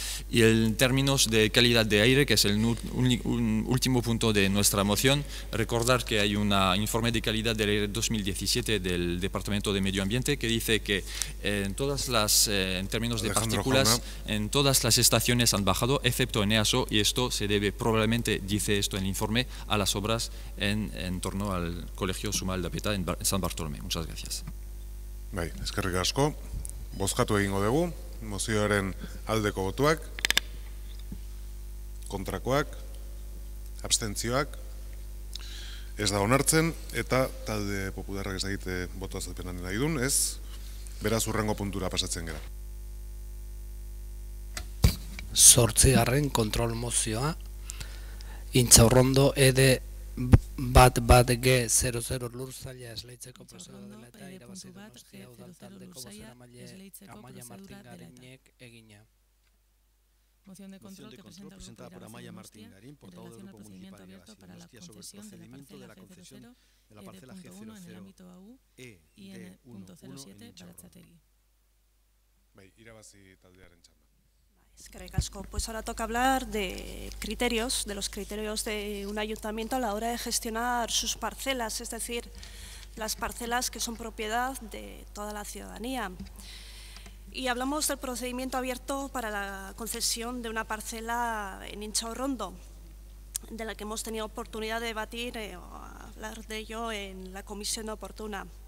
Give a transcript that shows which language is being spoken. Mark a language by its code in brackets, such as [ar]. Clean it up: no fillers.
[es] Y en términos de calidad de aire, que es el último punto de nuestra moción, recordar que hay un informe de calidad del aire 2017 del Departamento de Medio Ambiente que dice que en términos de partículas, en todas las estaciones han bajado, excepto en EASO, y esto se debe probablemente, dice esto en el informe, a las obras en torno al Colegio Zumalda-Peta en San Bartolomé. Muchas gracias. [eu] Bai, eskerrik asko. Bozkatu egingo dugu, mozioaren aldeko botuak, kontrakoak, abstentzioak, ez da onartzen, eta talde popularrak ez egite botu azalpenan nahi duen, ez, beraz hurrengo puntura pasatzen gara. 8. kontrol mozioa, Intxaurrondo ED +1G00 lurzaila esleitzeko prozedura dela eta irabazi Donostia udal taldeko bozeramaile Amaia Martin Garinek egina. [es] Moción de control que presenta por Amaia Martín Garín, portavoz del Grupo Municipal de Irabazi Donostia, sobre el procedimiento de la concesión de la parcela G00 en el ámbito AU y N.07 Baratzategui. [eu] Bai, Irabazi taldearen txanda. Eskerrik asko. [es] Pues ahora toca hablar de criterios, de los criterios de un ayuntamiento a la hora de gestionar sus parcelas, es decir, las parcelas que son propiedad de toda la ciudadanía. Y hablamos del procedimiento abierto para la concesión de una parcela en Intxaurrondo, de la que hemos tenido oportunidad de debatir o hablar de ello en la comisión oportuna.